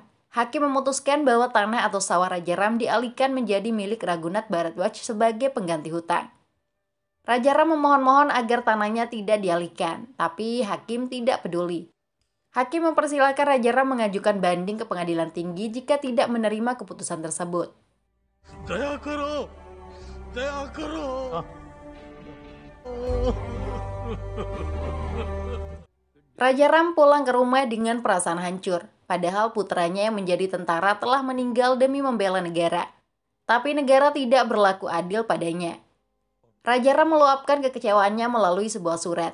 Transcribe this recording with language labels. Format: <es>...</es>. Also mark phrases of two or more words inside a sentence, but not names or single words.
<id>Hakim memutuskan bahwa tanah atau sawah Rajaram dialihkan menjadi milik Raghunath Bharadwaj sebagai pengganti hutang. Rajaram memohon-mohon agar tanahnya tidak dialihkan, tapi hakim tidak peduli. Hakim mempersilahkan Rajaram mengajukan banding ke pengadilan tinggi jika tidak menerima keputusan tersebut.</id> <hi>दया करो, दया करो।</hi> <id>Rajaram pulang ke rumah dengan perasaan hancur, padahal putranya yang menjadi tentara telah meninggal demi membela negara. Tapi negara tidak berlaku adil padanya. Rajaram meluapkan kekecewaannya melalui sebuah surat.</id>